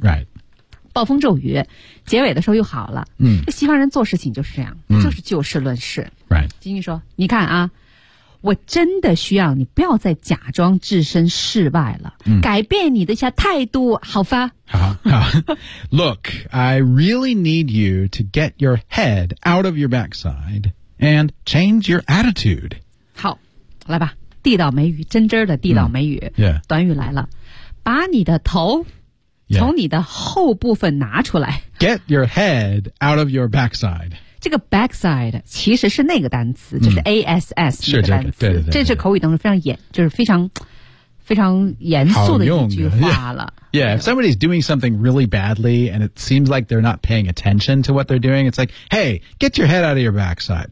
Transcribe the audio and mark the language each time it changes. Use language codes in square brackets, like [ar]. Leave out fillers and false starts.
[en] Right. [zh] 暴风骤雨结尾的时候又好了。西方人做事情就是这样。就是就事论事。 [en] Right. [zh] 金金说你看啊我真的需要你不要再假装置身事外了、改变你的一下态度好吧 [en] Look, I really need you to get your head out of your backside and change your attitude [zh] 好来吧地道美语真真的地道美语、 [en] yeah. [zh] 短语来了把你的头 [en] Yeah. [zh] 从你的后部分拿出来。 [en] Get your head out of your backside. [zh] 这个 backside 其实是那个单词，就是 ass 那个单词。是这个，对对对。这是口语当中非常严，就是非常非常严肃的一句话了。 [en] Yeah, if somebody's doing something really badly and it seems like they're not paying attention to what they're doing, it's like, hey, get your head out of your backside.